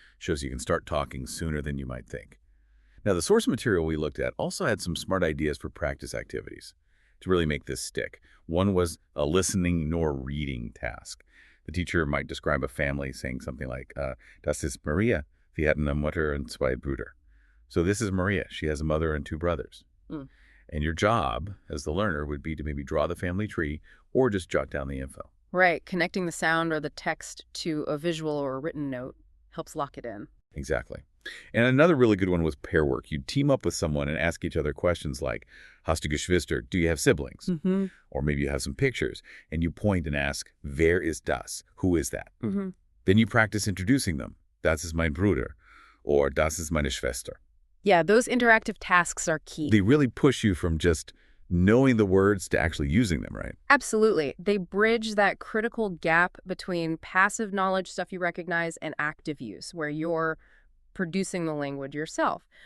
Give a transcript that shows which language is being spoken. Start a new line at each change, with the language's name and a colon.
English: Shows you can start talking sooner than you might think. Now, the source material we looked at also had some smart ideas for practice activities to really make this stick. One was a listening nor reading task. The teacher might describe a family saying something like,
German: "Das ist Maria. Sie hat eine Mutter und zwei Brüder."
English: So this is Maria. She has a mother and two brothers. And your job as the learner would be to maybe draw the family tree or just jot down the info. Right. Connecting the sound or the text to a visual or a written note helps lock it in. Exactly. And another really good one was pair work. You'd team up with someone and ask each other questions like,
German: "Hast du Geschwister?"
English: Do you have siblings? Or maybe you have some pictures, and you point and ask,
German: "Wer ist das?"
English: Who is that? Then you practice introducing them.
German: "Das ist mein Bruder," or "Das ist meine Schwester."
English: Yeah, those interactive tasks are key. They really push you from just knowing the words to actually using them, right? Absolutely. They bridge that critical gap between passive knowledge, stuff you recognize, and active use, where you're producing the language yourself.